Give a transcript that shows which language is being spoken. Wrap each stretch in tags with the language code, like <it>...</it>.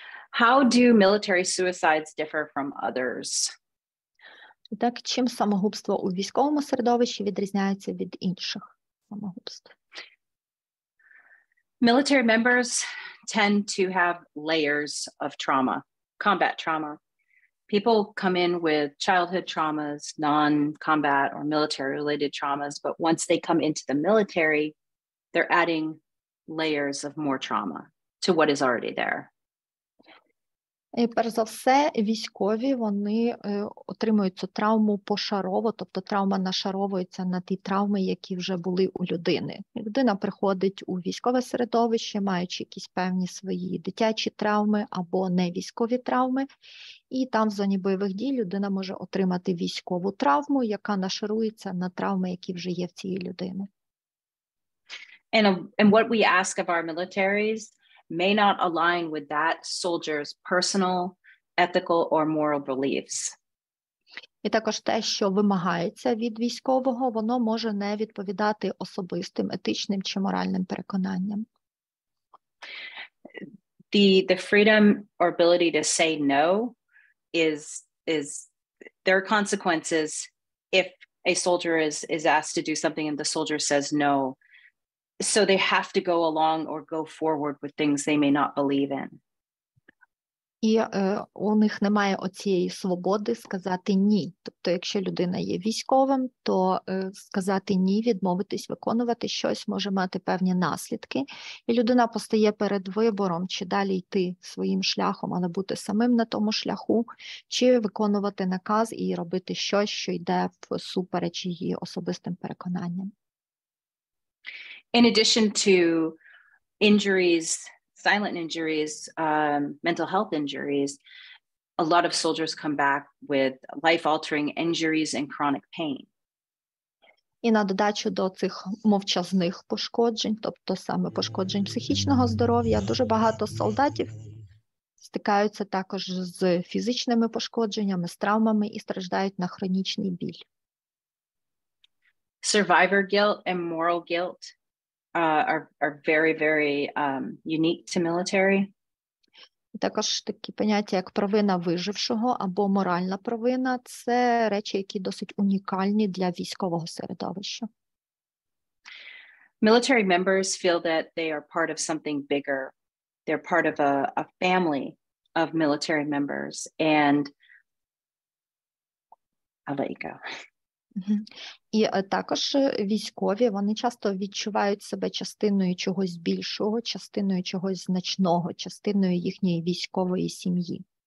<en>How do military suicides differ from others?</en> <uk>Так, чим самогубство у військовому середовищі відрізняється від інших самогубств?</uk> <en>Military members tend to have layers of trauma, combat trauma. People come in with childhood traumas, non-combat or military-related traumas, but once they come into the military, they're adding layers of more trauma to what is already there.</en> <uk>І перш за все, військові, вони отримують цю травму пошарово, тобто травма нашаровується на ті травми, які вже були у людини. Людина приходить у військове середовище, маючи якісь певні свої дитячі травми або невійськові травми, і там в зоні бойових дій людина може отримати військову травму, яка нашарується на травми, які вже є в цій людини.</uk> <en>And what we ask of our militaries may not align with that soldier's personal, ethical, or moral beliefs.</en> <uk>І також те, що вимагається від військового, воно може не відповідати особистим, етичним чи моральним переконанням.</uk> <en>The freedom or ability to say no is there are consequences if a soldier is asked to do something and the soldier says no. So they have to go along or go forward with things they may not believe in.</en> <uk>І у них немає оцієї свободи сказати ні. Тобто, якщо людина є військовим, то сказати ні, відмовитись виконувати щось може мати певні наслідки. І людина постає перед вибором, чи далі йти своїм шляхом, але бути самим на тому шляху, чи виконувати наказ і робити щось, що йде всупереч її особистим переконанням.</uk> <en>In addition to injuries, silent injuries, mental health injuries, a lot of soldiers come back with life-altering injuries and chronic pain.</en> <uk>І на додачу до цих мовчазних пошкоджень, тобто саме пошкоджень психічного здоров'я, дуже багато солдатів стикаються також з фізичними пошкодженнями, з травмами і страждають на хронічний біль.</uk> <en>Survivor guilt and moral guilt are very, very unique to military.</en> <uk>Також такі поняття, як провина вижившого або моральна провина, це речі, які досить унікальні для військового середовища.</uk> <en>Military members feel that they are part of something bigger. They're part of a family of military members, and I'll let you go.</en> <uk>І також військові, вони часто відчувають себе частиною чогось більшого, частиною чогось значного, частиною їхньої військової сім'ї.</uk>